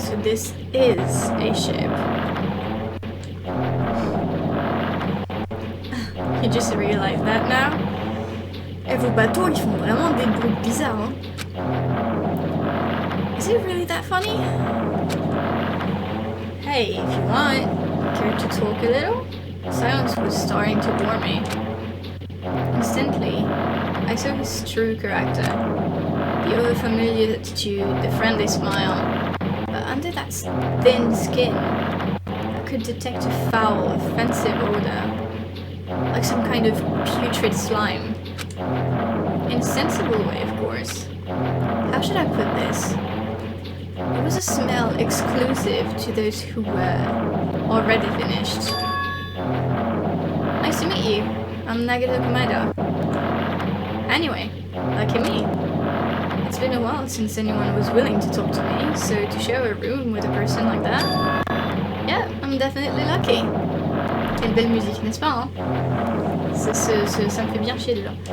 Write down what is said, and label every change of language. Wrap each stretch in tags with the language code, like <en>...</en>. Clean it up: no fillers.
<en>So this is a ship. You just realized that now?</en> <fr>Et vos bateaux, ils font vraiment des bruits bizarres, hein?</fr> <en>Is it really that funny? Hey, if you want, care to talk a little? Silence was starting to bore me. Instantly, I saw his true character. The overfamiliar attitude, the friendly smile. But under that thin skin, I could detect a foul, offensive odor. Like some kind of putrid slime. In a sensible way, of course. How should I put this? It was a smell exclusive to those who were already finished. Nice to meet you. I'm Nagata Komaeda. Anyway, lucky me. It's been a while since anyone was willing to talk to me, so to share a room with a person like that, yeah, I'm definitely lucky.</en> <fr>Quelle belle musique, n'est-ce pas, hein? Ça me fait bien chier déjà.</fr>